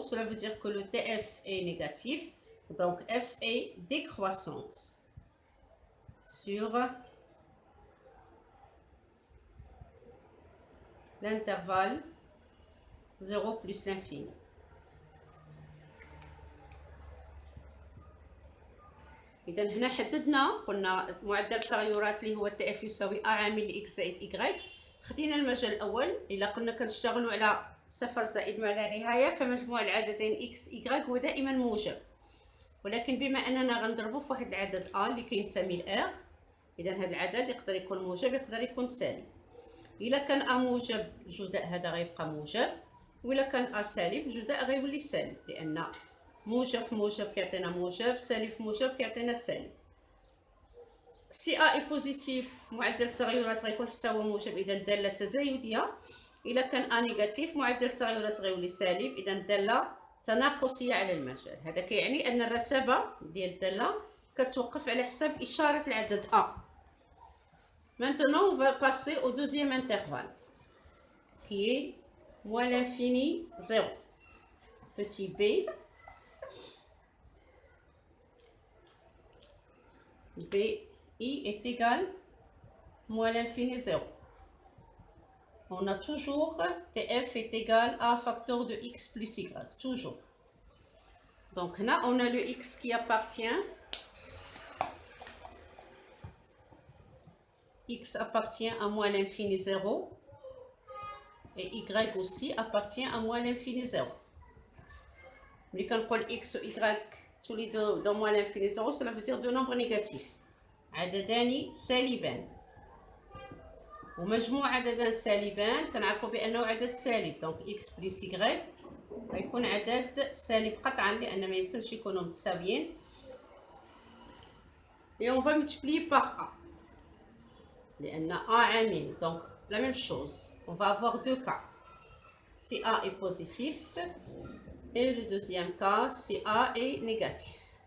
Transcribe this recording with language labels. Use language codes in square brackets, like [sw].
[fr] Cela veut dire que le TF est négatif. Donc F est décroissante sur l'intervalle 0 plus l'infini. [ar] إذا هنا حددنا قلنا معدل التغيرات اللي هو تي اف يساوي ا عامل اكس زائد ايكغيك. خدينا المجال الأول. إلا قلنا كنشتغلوا على صفر زائد ما لا نهاية فمجموع العددين اكس ايكغيك هو دائما موجب. ولكن بما أننا غنضربوا في واحد العدد ا اللي كينتمي لار، إذا هذا العدد يقدر يكون موجب يقدر يكون سالب. إلا كان ا موجب الجداء هذا غيبقى موجب، وإلا كان ا سالب الجداء غيولي سالب، لأن موجب في موجب كيعطينا موجب، سالب في موجب كيعطينا سالب. [fr] سي ا اي بوزيتيف [ar] معدل التغيرات غيكون حتى هو موجب، اذا الداله تزايديه. الا كان ا نيجاتيف معدل التغيرات غيولي سالب، اذا الداله تناقصيه على المجال. هذا كيعني ان الرتابه ديال الداله كتوقف على حساب اشاره العدد ا. [fr] Maintenant on va passer au deuxième intervalle qui est moins l'infini 0. Petit b BI est égal moins l'infini 0. On a toujours TF est égal à facteur de x plus y, toujours. Donc là, on a le x qui appartient. X appartient à moins l'infini 0. Et y aussi appartient à moins l'infini 0. Mais quand on dit x ou y, tous les deux dans moins l'infini 0, cela veut dire deux nombres négatifs. [ar] عددان سالبان. ومجموع عددان سالبان كنعرفوا بأنه عدد سالب. [fr] دونك x plus y [ar] غيكون عدد سالب قطعا، لأن ما يمكنش يكونوا متساويين. [fr] Et on va multiplier par a. [ar] لأن a عامل. [fr] Donc la même chose. On va avoir deux cas. Si a est positif. Et le deuxième cas, si A est négatif.